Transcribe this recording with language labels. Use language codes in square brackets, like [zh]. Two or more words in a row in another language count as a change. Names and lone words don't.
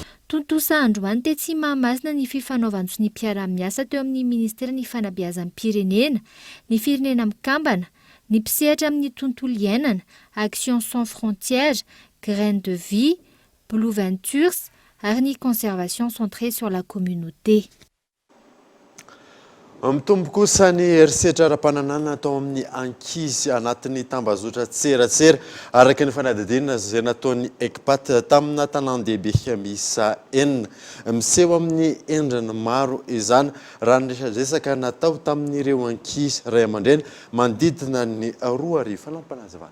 [mg] Tontosa androany tetsy Mahamasina ny fifanaovan'ny ny mpiara-miasa teo amin'ny ministera ny fanabeazan'ny pirenena, ny firenena mikambana, ny mpisehatra amin'ny tontolo iainana, Action sans frontières, Graines de vie, Blue Ventures ary ny [fr] conservation centrée sur la communauté. [mg] Mitombo kosa ny herisetra ara-pananana atao amin'ny ankizy anatin'ny tambazotra tseratsera araka ny fanadidinina izay nataon'ny ECPAT tamina tanan-dehibe miisa 4 miseho amin'ny endriny maro izany raha ny resadresaka natao tamin'ireo ankizy ray aman-dreny manodidina ny 2 arivo lampanazavana.